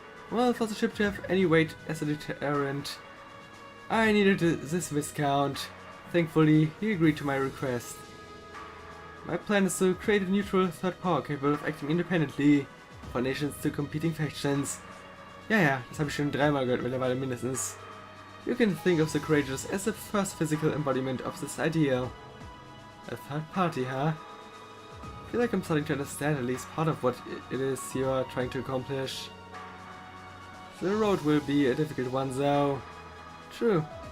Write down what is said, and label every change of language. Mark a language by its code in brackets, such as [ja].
[en] Well, for the ship to have any weight as a deterrent, I needed this Viscount. Thankfully, he agreed to my request. My plan is to create a neutral third power capable of acting independently for nations to competing factions. [de] Ja, das habe ich schon dreimal gehört mittlerweile mindestens. [en] You can think of the Courageous as the first physical embodiment of this ideal. A third party, huh? I feel like I'm starting to understand at least part of what it is you are trying to accomplish. The road will be a difficult one though. True.